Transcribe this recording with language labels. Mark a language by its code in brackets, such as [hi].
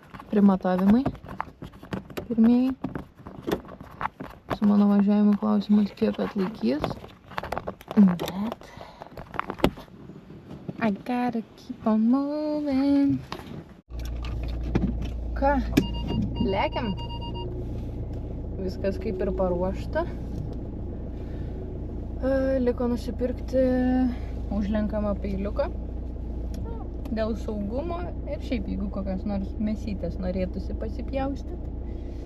[lt] primatavimai pirmieji. Su mano važiavimo klausimas, kiek atlaikys. Bet [en] I gotta keep on moving. [lt] Ką? Lekiam? Viskas kaip ir paruošta. Liko nusipirkti užlenkamą peiliuką dėl saugumo ir šiaip jeigu kokios nors mėsytės norėtųsi pasipjaustyti.